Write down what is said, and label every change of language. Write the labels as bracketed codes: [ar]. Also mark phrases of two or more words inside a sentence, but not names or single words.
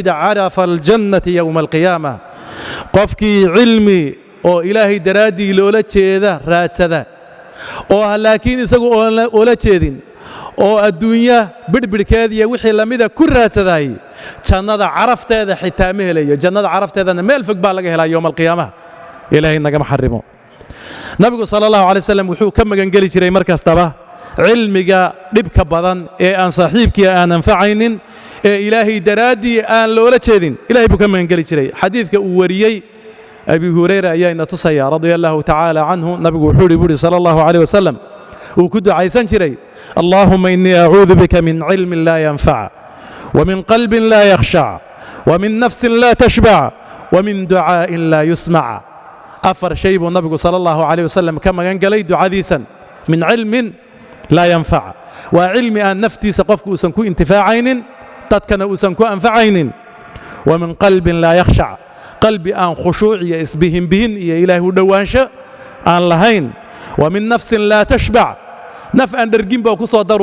[ar] عرف الجنة يوم القيامة [so] qofkii cilmi oo ilaahay daraaddii loola jeeda raadsada oo laakiin isagu oola jeedin oo adduunya bidhbidhkeeda iyo wixii lamida ku raadsaday jannada carafteeda xitaa ma helayo jannada carafteedana meel fog baa laga helaa [ar] يوم القيامة [so] ilaahay nagama xarimo nabigu [ar] صلى الله عليه وسلم [so] wuxuu ka magan gali jiray markastaba cilmiga dhibka badan ee aan saaxiibkii aan anfacaynin ee ilaahay daraadii aan loola jeedin ilaahay buu ka magan gali jiray xadiidka uu wariyay abi hurayra ayaa ina tusaya [ar] رضي الله تعالى عنه [so] nabigu wuxuu yiri [ar] صلى الله عليه وسلم [so] uu ku ducaysan jiray [ar] اللهم إني أعوذ بك من علم لا ينفع ومن قلب لا يخشع ومن نفس لا تشبع ومن دعاء لا يسمع' [so] afar shay buu nabigu [ar] صلى الله عليه وسلم [so] ka magan galay ducadiisan [ar] من علم لا ينفع' [so] wa ilmi an naftiisa qofku usan ku intifaacaynin dadkana usan ku anfacaynin [ar] ومن قلب لا يخشع' [so] qalbi aan khushuuc iyo isbihin iyo ilaahay u dhawaansho aan lahayn [ar] ومن نفس لا تشبع' [so] naf aan dhargin baa ku soo